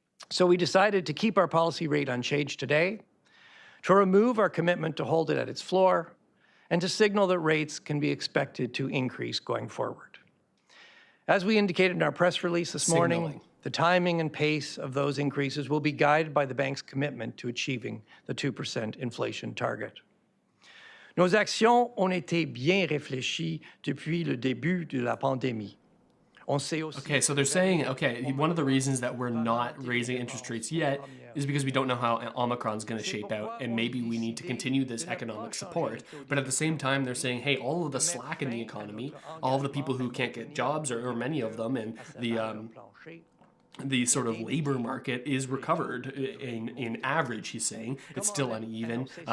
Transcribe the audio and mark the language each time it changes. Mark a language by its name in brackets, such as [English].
[English] So we decided to keep our policy rate unchanged today, to remove our commitment to hold it at its floor, and to signal that rates can be expected to increase going forward. As we indicated in our press release this morning, the timing and pace of those increases will be guided by the bank's commitment to achieving the 2% inflation target. [French] Nos actions ont été bien réfléchies depuis le début de la pandémie. [English] Okay, so they're saying, one of the reasons that we're not raising interest rates yet is because we don't know how Omicron's going to shape out, and maybe we need to continue this economic support. But at the same time, they're saying, hey, all of the slack in the economy, all of the people who can't get jobs, or many of them, and the sort of labor market is recovered in average, he's saying. It's still uneven.